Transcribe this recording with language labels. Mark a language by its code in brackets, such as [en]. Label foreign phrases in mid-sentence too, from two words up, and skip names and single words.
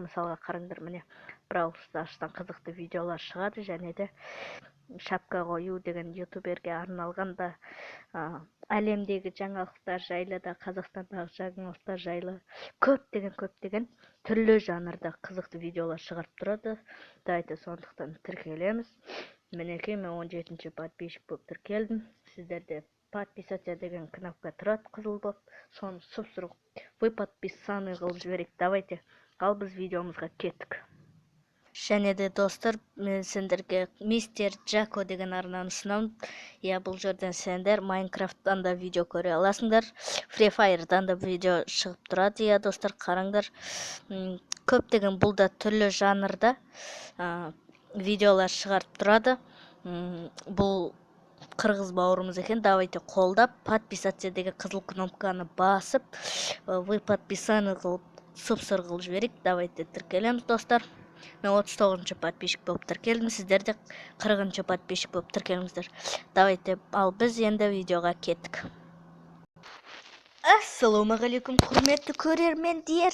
[kk] Мысалға қараңдар, міне Brawl Stars'тан қызықты видеолар шығады, және де шапка қою деген ютуберге арналған да әлемдегі жаңалықтар жайлы да, Қазақстандағы жаңалықтар жайлы көптеген түрлі жанрда қызықты видеолар шығарып тұрады. Дайте сондықтан тіркелеміз. Мінекей, мен 17-ші подписчик болып тіркелдім. Сіздерде подписаться деген кнопка тұрады қызыл болып, соны сұп-сұр [ru] вы подписаны [kk] қылып жіберейік. Давайте, ал біз видеомызға кеттік. Және де достар, мен сендерге Мистер Джако деген арнаны ұсынамын. Бұл жерден сендер Майнкрафттан да видео көре аласыңдар, Free Fire'дан да видео шығып тұрады. Достар, қараңдар, көптеген бұл да түрлі жанрда видеолар шығарып тұрады. Бұл қырғыз бауырымыз екен. Давайте қолдап, подписаться деген қызыл кнопканы басып, [ru] вы подписаны [kk] қылып, сұп-сұр қылып жіберейік. Давайте тіркелеміз, достар. Мен 39-ші подписчик болып тіркелдім. Сіздер де 40-ші подписчик болып тіркеліңіздер. Давайте, ал біз енді видеоға кеттік. Ассалаумағалейкум, құрметті көрермендер.